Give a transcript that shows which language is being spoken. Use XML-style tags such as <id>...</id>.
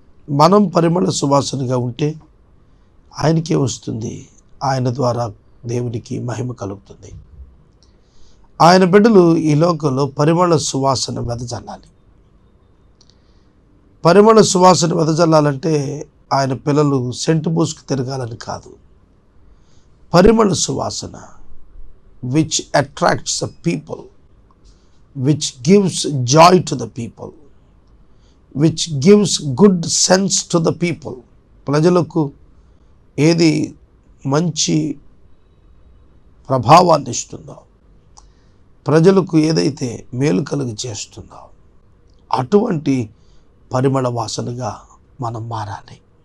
<te>మనం పరిమళ సువాసనగా ఉంటే ఆయనకే వస్తుంది, ఆయన ద్వారా దేవునికి మహిమ కలుగుతుంది. ఆయన బిడ్డలు ఈ లోకంలో పరిమళ సువాసన వెదజల్లాలి. పరిమళ సువాసన వెదజల్లాలంటే ఆయన పిల్లలు సెంటు పూసుకు తిరగాలని కాదు. పరిమళ సువాసన</te> <en>which attracts the people, which gives joy to the people, which gives good sense to the people.</en> <te>ప్రజలకు ఏది మంచి ప్రభావాన్ని ఇస్తుందో, ప్రజలకు ఏదైతే మేలు కలుగు చేస్తుందో అటువంటి పరిమళ వాసనగా మనం మారాలి.</te>